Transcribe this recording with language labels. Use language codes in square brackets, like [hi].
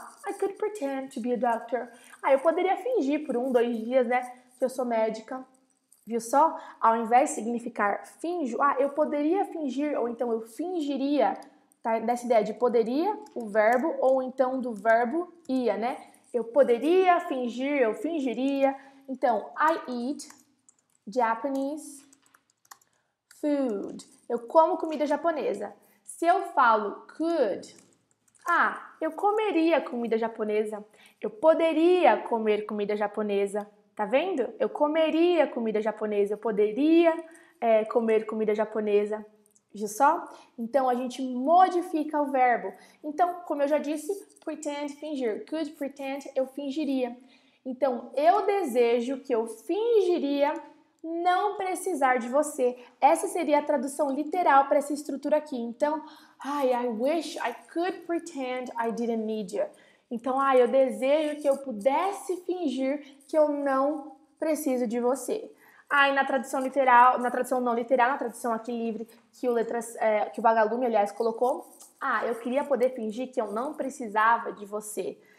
[en] I could pretend to be a doctor. [pt] Eu poderia fingir por 1, 2 dias, né, que eu sou médica. Viu só? Ao invés de significar finjo, eu poderia fingir, ou então eu fingiria, tá? Dessa ideia de poderia, o verbo, ou então do verbo ia, né? Eu poderia fingir, eu fingiria. [en] Então, I eat Japanese food. [pt] Eu como comida japonesa. Se eu falo could, eu comeria comida japonesa. Eu poderia comer comida japonesa. Tá vendo? Eu comeria comida japonesa. Eu poderia comer comida japonesa. Viu só? Então, a gente modifica o verbo. Então, como eu já disse, pretend, fingir. Could pretend, eu fingiria. Então, eu desejo que eu fingiria não precisar de você. Essa seria a tradução literal para essa estrutura aqui. [en] Então, I wish I could pretend I didn't need you. [pt] Então, eu desejo que eu pudesse fingir que eu não preciso de você. E na tradução literal, na tradução não literal, na tradução aqui livre, que o Vagalume, aliás, colocou, eu queria poder fingir que eu não precisava de você.